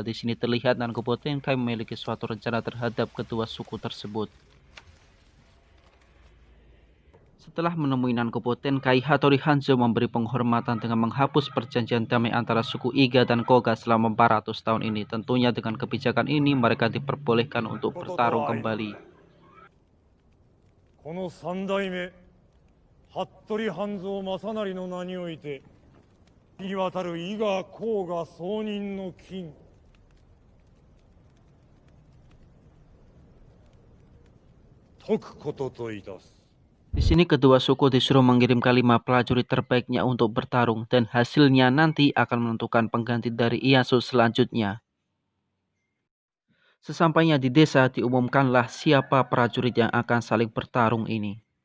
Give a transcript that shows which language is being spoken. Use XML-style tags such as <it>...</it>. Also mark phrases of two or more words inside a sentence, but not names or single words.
<id>Di sini terlihat Nankobo Tenkai memiliki suatu rencana terhadap kedua suku tersebut. Setelah menemui Nankobo Tenkai, Hattori Hanzo memberi penghormatan dengan menghapus perjanjian damai antara suku Iga dan Koga selama 400 tahun ini. Tentunya dengan kebijakan ini mereka diperbolehkan untuk bertarung kembali.</id> <ja>服部半蔵正成の名において響き渡る伊賀甲賀総人の金解くことといたす。</ja> <id>Di sini kedua suku disuruh mengirimkan 5 prajurit terbaiknya untuk bertarung, dan hasilnya nanti akan menentukan pengganti dari Ieyasu selanjutnya. Sesampainya di desa, diumumkanlah siapa prajurit yang akan saling bertarung ini.</id>